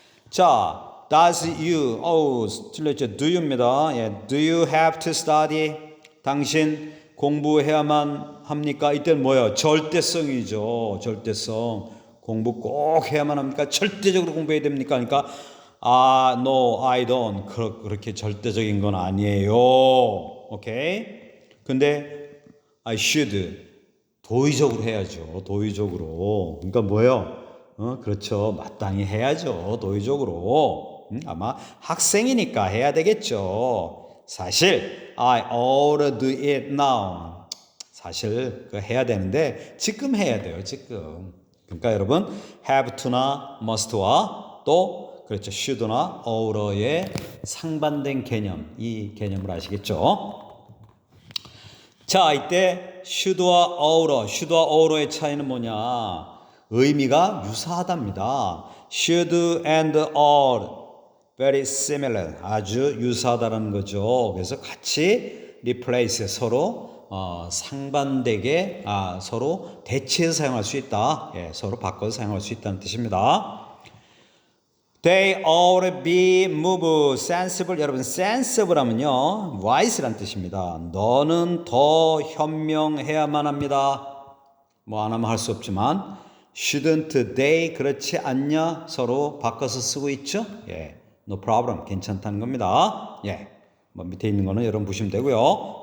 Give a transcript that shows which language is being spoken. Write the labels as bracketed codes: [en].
[ko] 자, [en] does you, [ko] 틀렸죠. [en] do you입니다. [ko] 예, [en] do you have to study? [ko] 당신 공부해야만 합니까? 이때는 뭐예요? 절대성이죠. 절대성. 공부 꼭 해야만 합니까? 절대적으로 공부해야 됩니까? 그러니까 [en] no, I don't. [ko] 그렇게 절대적인 건 아니에요. 오케이? 근데 [en] I should. [ko] 도의적으로 해야죠. 도의적으로. 그러니까 뭐예요? 그렇죠. 마땅히 해야죠. 도의적으로. 아마 학생이니까 해야 되겠죠. 사실 [en] I ought to do it now. [ko] 사실 그거 해야 되는데 지금 해야 돼요. 지금. 그러니까 여러분 have to나 must와 또 그렇죠. should나 ouught의 상반된 개념. 이 개념을 아시겠죠? 자, 이때 should와 oughter의 차이는 뭐냐? 의미가 유사하답니다. [en] should and ought very similar. [ko] 아주 유사하다는 거죠. 그래서 같이 replace 서로 상반되게 서로 대체해서 사용할 수 있다. 예, 서로 바꿔서 사용할 수 있다는 뜻입니다. [en] They ought be moved sensible. [ko] 여러분 sensible 하면요 wise란 뜻입니다. 너는 더 현명해야만 합니다. 뭐 안 하면 할 수 없지만 [en] shouldn't they [ko] 그렇지 않냐 서로 바꿔서 쓰고 있죠. 예, [en] no problem [ko] 괜찮다는 겁니다. 예, 뭐 밑에 있는 거는 여러분 보시면 되고요.